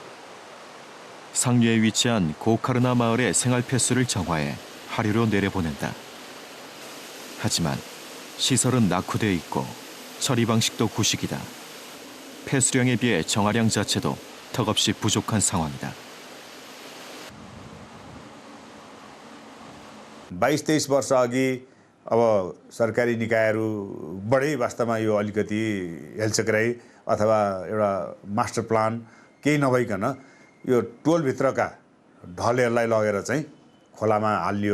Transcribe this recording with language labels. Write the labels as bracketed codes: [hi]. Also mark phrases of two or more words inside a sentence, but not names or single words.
[ko] 상류에 위치한 고카르나 마을의 생활 폐수를 정화해 하류로 내려보낸다. 하지만 시설은 낙후되어 있고 처리 방식도 구식이다. 폐수량에 비해 정화량 자체도 턱없이 부족한 상황이다. [ne] 22-23 वर्ष अघि अब सरकारी निकायहरूबाटै वास्तवमा यो अलिकति हेलचक्राइ अथवा एउटा [en] master plan [ne] केही नभइकन यो टोलभित्रका ढलहरूलाई लगेर चाहिँ खोलामा हालियो।